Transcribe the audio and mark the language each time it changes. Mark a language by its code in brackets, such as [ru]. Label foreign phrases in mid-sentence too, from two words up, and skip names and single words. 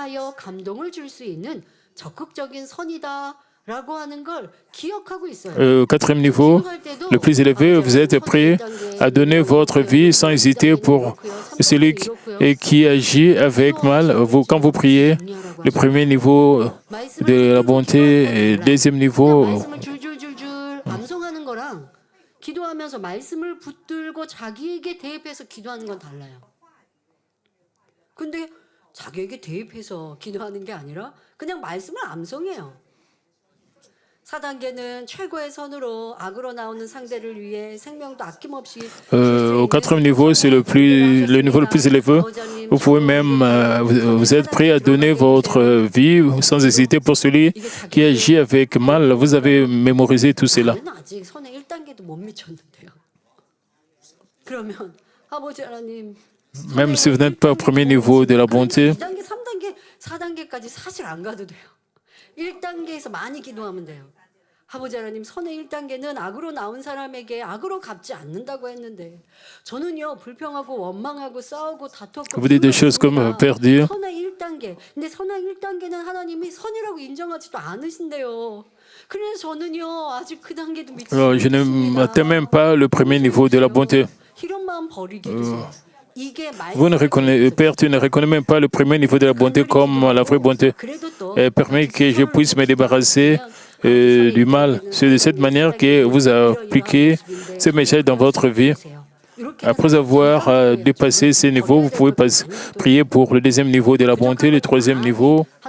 [fr] Au quatrième niveau, le plus élevé, vous êtes prêt à donner votre vie sans hésiter pour celui qui agit avec mal. Quand vous priez, le premier niveau de la bonté et le deuxième niveau. [ko] 기도하면서 말씀을 붙들고 자기에게 대입해서 기도하는 건 달라요. 근데 자기에게 대입해서 기도하는 게 아니라 그냥 말씀을 암송해요. 4단계는 최고의 선으로 악으로 나오는 상대를 위해 생명도 아낌없이 [fr] Au quatrième niveau, c'est le niveau le plus élevé. Vous pouvez même, vous êtes prêt à donner votre vie sans hésiter pour celui qui agit avec mal. Vous avez mémorisé tout cela. [ko] 저는 아직 선의 1단계도 못 미쳤는데요. 그러면 아버지 하나님 [fr] Même si vous n'êtes pas au premier niveau de la bonté, [ko] 2단계, 3단계, 4단계까지 사실 안 가도 돼요. 1단계에서 많이 기도하면 돼요. 아버지 하나님, 선의 1단계는 악으로 나온 사람에게 악으로 갚지 않는다고 했는데 저는요 불평하고 원망하고 싸우고 다투고 [fr] vous dites des choses comme perdu. [ko] 선의 1단계. 근데 선의 1단계는 하나님이 선이라고 인정하지도 않으신대요. 그래서 저는요 아직 그 단계도 미치지 [fr] Alors, je n'atteins même pas le premier niveau de la bonté. [ko] 이런 마음 버리게 해주세요. [fr] Vous ne reconnaissez, Père, tu ne reconnais même pas le premier niveau de la bonté comme la vraie bonté. Permets que je puisse me débarrasser du mal. C'est de cette manière que vous appliquez ce message dans votre vie. Après avoir dépassé ces niveaux, vous pouvez prier pour le deuxième niveau de la bonté, le troisième niveau.